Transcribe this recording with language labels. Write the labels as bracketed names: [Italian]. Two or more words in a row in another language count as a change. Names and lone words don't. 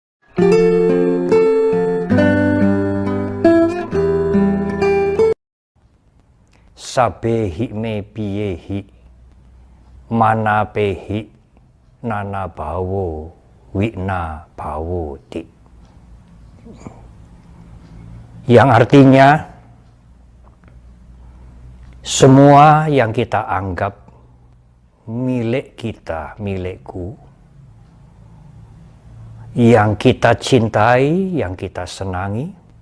[Pali] Sabehi me piyehi manapehi nana bawo wina bawo ti. [Indonesian] Yang artinya semua yang kita anggap milik kita, milikku, yang kita cintai, yang kita senangi,